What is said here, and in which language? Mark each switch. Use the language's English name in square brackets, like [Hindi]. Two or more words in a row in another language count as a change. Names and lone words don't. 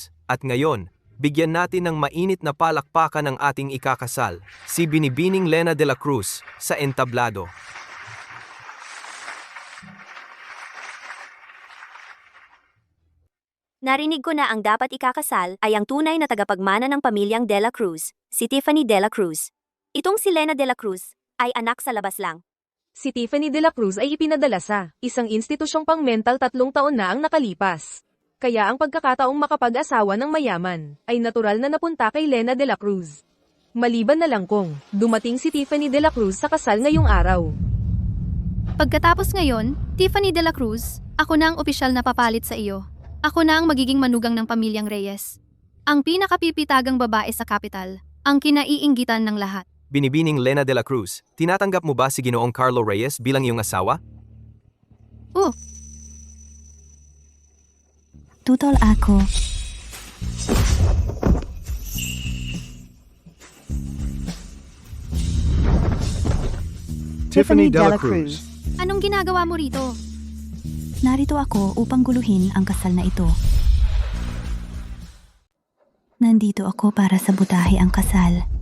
[Filipino] At ngayon, bigyan natin ng mainit na palakpakan ng ating ikakasal, si Binibining Lena de la Cruz, sa entablado. Narinig ko na ang dapat ikakasal ay ang tunay na tagapagmana ng pamilyang De la Cruz, si Tiffany De la Cruz. Itong si Lena De la Cruz ay anak sa labas lang. Si Tiffany de la Cruz ay ipinadala sa isang institusyong pang-mental 3 taon na ang nakalipas. Kaya ang pagkakataong makapag-asawa ng mayaman ay natural na napunta kay Lena de la Cruz. Maliban na lang kung dumating si Tiffany de la Cruz sa kasal ngayong araw. Pagkatapos ngayon, Tiffany de la Cruz, ako na ang opisyal na papalit sa iyo. Ako na ang magiging manugang ng pamilyang Reyes. Ang pinakapipitagang babae sa kapital, ang kinaiinggitan ng lahat. Binibining Lena de la Cruz, tinatanggap mo ba si Ginoong Carlo Reyes bilang iyong asawa? Tutol ako. Tiffany de la Cruz. Anong ginagawa mo rito? Narito ako upang guluhin ang kasal na ito. Nandito ako para sabutahe ang kasal.